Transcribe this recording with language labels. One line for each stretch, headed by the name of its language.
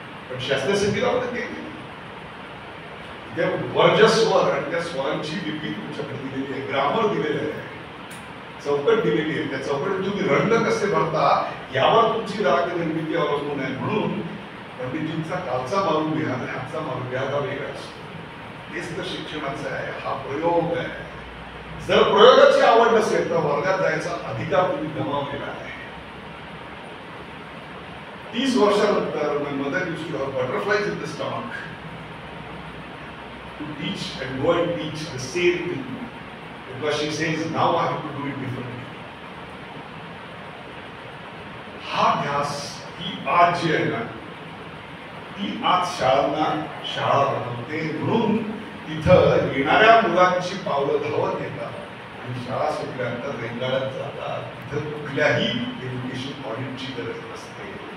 Marathi: पण शास्त्रीय संगीतामध्ये ते नाही. त्या वर्जस्वर आणि त्या स्वरांची लिपी तुमच्याकडे दिलेली आहे, ग्रामर दिलेलं आहे, चौकट दिलेली आहे. त्या चौकटीत तुम्ही रंग कसे भरता यावर तुमची राग निर्मिती अवलंबून आहे. म्हणून पंडितजींचा कालचा मारुव्या आणि आजचा मारुव्या हा वेगळा असतो. तेच तर शिक्षणाचं आहे, हा प्रयोग आहे. जर प्रयोगाची आवड नसेल तर वर्गात जायचा अधिकार तुम्ही गमावलेला आहे.
English: 30 वर्षानंतर my mother used to have butterflies in the stomach to teach and go and teach the same thing because she says now I have to do it differently.
Marathi: हा ध्यास ही आज जी आहे ना ती आज शाळांना शाळा बनवते. म्हणून तिथं येणाऱ्या मुलांची पावलं धावत येतात आणि शाळा सुटल्यानंतर रेंगाळत जातात. तिथं कुठल्याही एज्युकेशन ऑडिटची गरज नसते.